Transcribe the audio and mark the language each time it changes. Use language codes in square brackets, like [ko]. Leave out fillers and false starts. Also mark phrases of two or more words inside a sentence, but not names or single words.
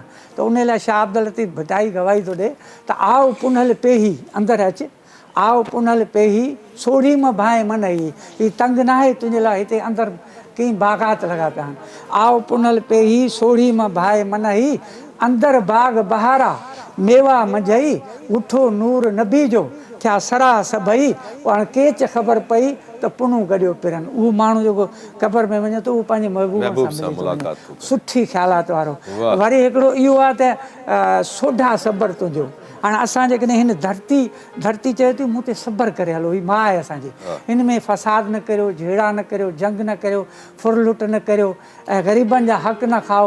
[sd] त उन लाइ शाह अब्दुल लतीफ़ भिटाई गवाही थो ॾिए त आओ पुनल पेही अंदरि अचु, आओ पुनल पेही सोढ़ी मां भाए मन ही तंग न आहे तुंहिंजे लाइ, हिते अंदरि कई बाग़ात लॻा पिया आहिनि। आओ पुनल पेही सोढ़ी मां भाए मन ही अंदरि बाग़ बहारा मेवा मंझई, उठो नूर नबी जो थिया सरा सभई। हाणे केच ख़बर पई त पुनू गॾियो पिरनि, उहो माण्हू जेको क़बर में वञे थो उहो पंहिंजे महबूब सां मिली सुठी ख़्यालात वारो। वरी हिकिड़ो इहो आहे त सोढा सबर तुंहिंजो। हाणे असां जेकॾहिं हिन धरती चए थी मूं ते सबर करे हलो, ही माउ आहे असांजी, हिन में फ़साद न करियो, झेड़ा न करियो, जंग न करियो, फुरलुट न करियो ऐं ग़रीबनि जा हक़ न खाओ।